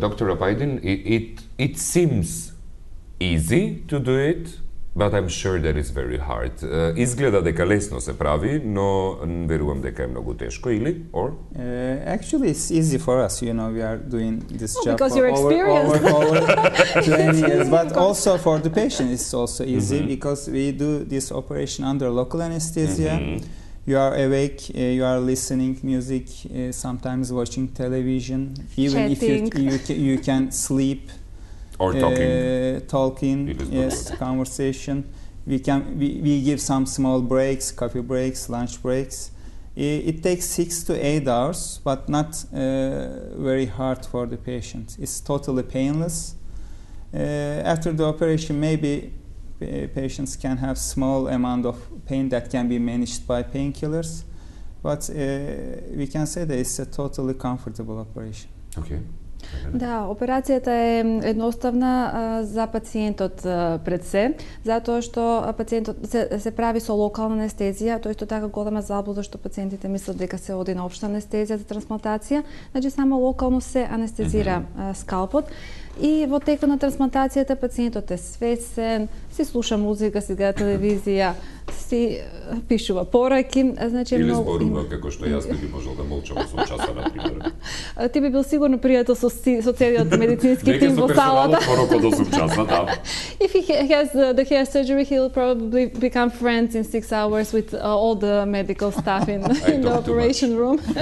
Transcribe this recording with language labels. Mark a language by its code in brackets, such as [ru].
[en] Доктор Апајдин, it seems easy to do it, but I'm sure that it's very hard. [mk] Изгледа дека лесно се прави, но верувам дека е многу тешко, или? [en] Or? Actually, it's easy for us. You know, we are doing this job because for you're experienced. over 20 years. But also for the patient, it's also easy because we do this operation under local anesthesia. You are awake, you are listening music, sometimes watching television. Even Chatting. if you can sleep. Or talking. Talking, yes, conversation. We give some small breaks, coffee breaks, lunch breaks. It takes 6 to 8 hours, but not very hard for the patient. It's totally painless. After the operation, maybe patients can have small amount of pain that can be managed by painkillers, but we can say that it's a totally comfortable operation. Okay. [mk] Да, операцијата е едноставна за пациентот пред се, затоа што пациентот се прави со локална анестезија, тоа исто така голема заблуда што пациентите мислат дека се оди на општа анестезија за трансплантација, значи само локално се анестезира скалпот. И во текот на трансплантацијата пациентот е свесен, си слуша музика, си гледа телевизија, си пишува пораки, значи или зборува како што јас би можел да молчам 8 часа на пример. Ти би бил сигурно пријател со целиот медицински тим во салата. Порок од 8 часа, да. [en] If he has the hair surgery, he'll probably become friends in 6 hours with all the medical staff in the operation room.